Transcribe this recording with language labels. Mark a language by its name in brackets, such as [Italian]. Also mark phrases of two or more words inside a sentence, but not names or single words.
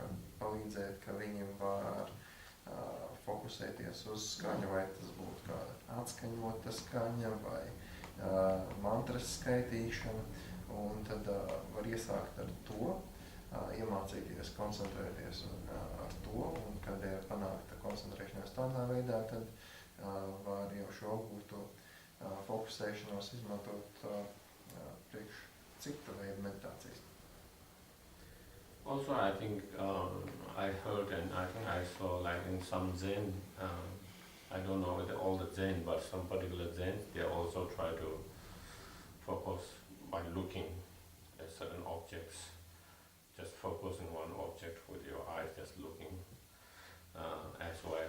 [Latvian] var palīdzēt, ka viņi var fokusēties uz skaņu, vai tas būtu kāda atskaņota skaņa vai mantras skaitīšana, un tad var iesākt ar to, iemācīties koncentrēties ar to, un kad ir panākta koncentrēšanās tādā veidā, tad var jau šo apgūto fokusēšanos izmantot priekš cita veida meditācijas. [English] Also, I think I heard and I think I saw like in some Zen, I don't know whether all the Zen, but some particular Zen, they also try to focus by looking at certain objects, just focusing one object with your eyes, just looking as well.